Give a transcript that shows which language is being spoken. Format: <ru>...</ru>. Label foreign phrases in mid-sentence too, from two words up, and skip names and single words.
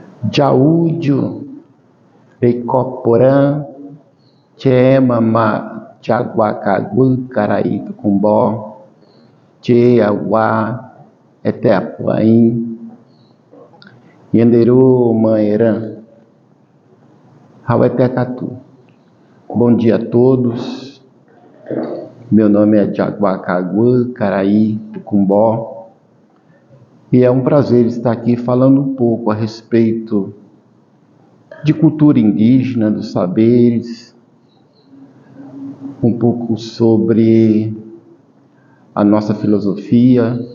<gn>Jaúdio, Pecoporã, Chemama, Jaguacagu, Caraí, Tucumbó, Cheauá, Eteapuaim, Yanderu, Maerã, Rauetecatu.</gn> <pt>Bom dia a todos. Meu nome é Jaguacagu, Caraí, Tucumbó. E é um prazer estar aqui falando um pouco a respeito de cultura indígena, dos saberes, um pouco sobre a nossa filosofia.</pt>